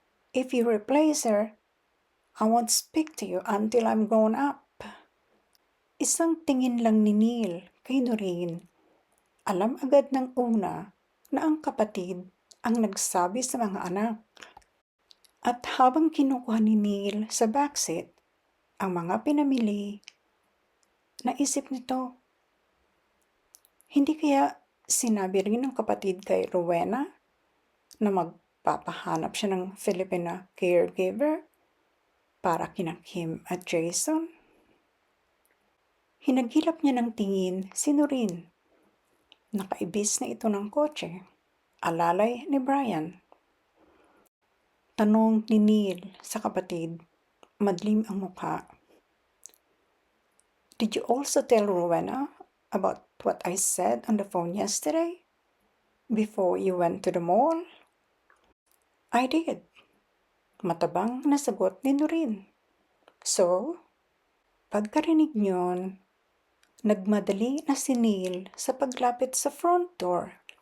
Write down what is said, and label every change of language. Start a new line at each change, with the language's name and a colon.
English: If you replace her, I won't speak to you until I'm grown up.
Filipino: Isang tingin lang ni Neil kay Noreen. Alam agad ng una na ang kapatid ang nagsabi sa mga anak. At habang kinukuha ni Neil sa backseat ang mga pinamili, naisip nito, hindi kaya sinabi rin ng kapatid kay Rowena na magpapahanap siya ng Filipina caregiver para kina Kim at Jason? Hinagilap niya ng tingin si Noreen. Nakaibis na ito ng kotse. Alalay ni Brian. Tanong ni Neil sa kapatid, madlim ang mukha.
English: Did you also tell Rowena about what I said on the phone yesterday? Before you went to the mall? I did.
Filipino: Matabang na sagot ni Noreen. So, pagkarinig niyon, nagmadali na si Neil sa paglapit sa front door.